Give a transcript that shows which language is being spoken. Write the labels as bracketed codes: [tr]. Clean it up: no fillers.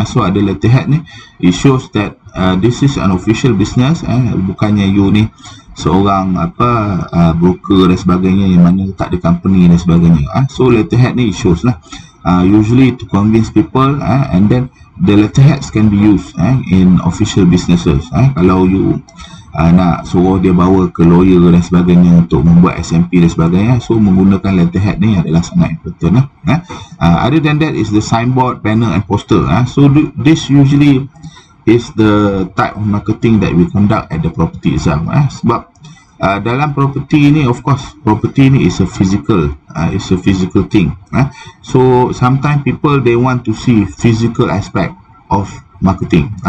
[ms] So ada letterhead ni, [en] it shows that this is an official business, [ms] bukannya you ni seorang broker dan sebagainya yang mana tak ada company dan sebagainya. [en] So letterhead ni shows lah, usually to convince people, and then the letterheads can be used in official businesses. [ms] Kalau you nak suruh dia bawa ke lawyer dan sebagainya untuk membuat SMP dan sebagainya, so menggunakan letterhead ni adalah sangat important lah. [en] Other than that is the signboard, banner and poster. So this usually is the type of marketing that we conduct at the property itself. [ms] Sebab dalam property ni, [en] of course property ni is a physical thing. So sometimes people they want to see physical aspect of marketing.